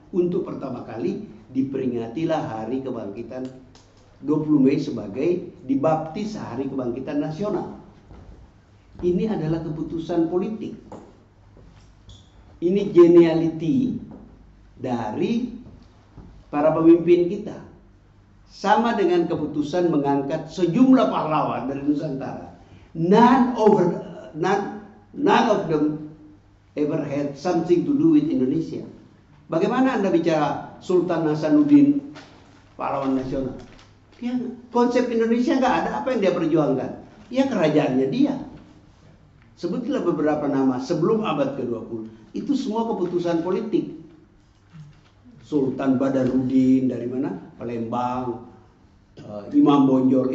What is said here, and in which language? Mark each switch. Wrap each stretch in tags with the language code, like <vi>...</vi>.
<id>Untuk pertama kali diperingatilah Hari Kebangkitan 20 Mei sebagai dibaptis Hari Kebangkitan Nasional. Ini adalah keputusan politik. Ini geniality dari para pemimpin kita. sama dengan keputusan mengangkat sejumlah pahlawan dari Nusantara.</id> <en>None of them ever had something to do with Indonesia.</en> <id>Bagaimana Anda bicara Sultan Hasanuddin, pahlawan nasional? Dia, konsep Indonesia nggak ada, apa yang dia perjuangkan? Ya kerajaannya dia. Sebutlah beberapa nama sebelum abad ke-20. Itu semua keputusan politik. Sultan Badarudin dari mana? Palembang. Imam Bonjol.</id>